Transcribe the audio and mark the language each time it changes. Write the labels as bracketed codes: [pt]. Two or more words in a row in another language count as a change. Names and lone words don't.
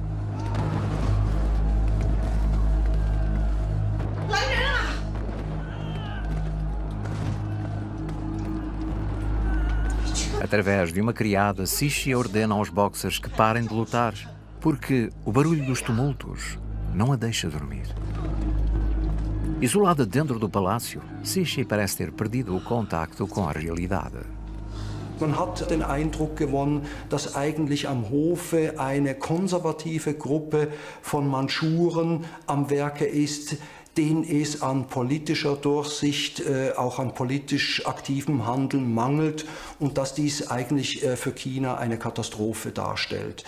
[pt] Através de uma criada, Cixi ordena aos Boxers que parem de lutar, porque o barulho dos tumultos não a deixa dormir. Isolada dentro do palácio, Cixi parece ter perdido o contacto com a realidade. [de] Man hat den Eindruck gewonnen, dass eigentlich am Hofe eine konservative Gruppe von Mandschuren am Werke ist, denen es an politischer Durchsicht, auch an politisch aktivem Handeln mangelt und dass dies eigentlich für China eine Katastrophe darstellt.